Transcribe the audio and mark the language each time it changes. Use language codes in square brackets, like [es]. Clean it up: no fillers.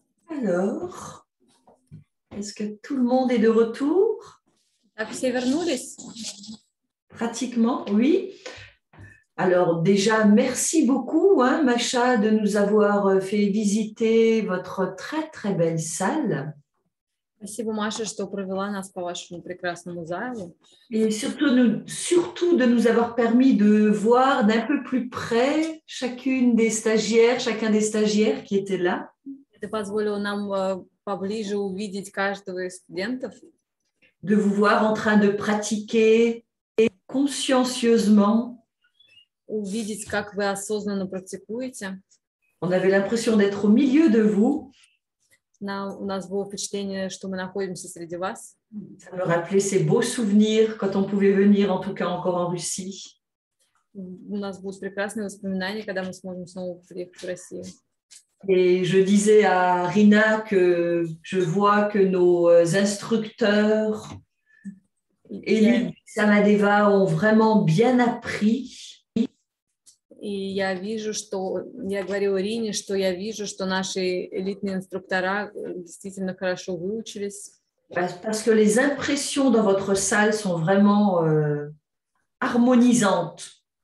[fr] Alors, est-ce que tout le monde est de retour? [ru] Так, все вернулись? [fr] Pratiquement, oui. Alors déjà, merci beaucoup, hein, Macha, de nous avoir fait visiter votre très, très belle salle. [ru] Спасибо, Маша, что провела нас по вашему прекрасному залу. [fr] Et surtout de nous avoir permis de voir d'un peu plus près chacun des stagiaires qui étaient là. [ru] Это позволило нам поближе увидеть каждого из студентов, [fr] De vous voir en train de pratiquer consciencieusement. [ru] увидеть, как вы осознанно практикуете. [fr] On avait l'impression d'être au milieu de vous. [ru] У нас было впечатление, что мы находимся среди вас. [fr] Ça me rappelait ces beaux souvenirs quand on pouvait venir, en tout cas encore en Russie. [ru] У нас будут прекрасные воспоминания, когда мы сможем снова приехать в Россию. [fr] Et je disais à Rina que je vois que nos instructeurs élus Samadeva ont vraiment bien appris. [ru] И я говорила Рине, что я вижу, что наши элитные инструктора действительно хорошо выучились. [fr] Parce que les impressions dans votre salle sont vraiment harmonisantes.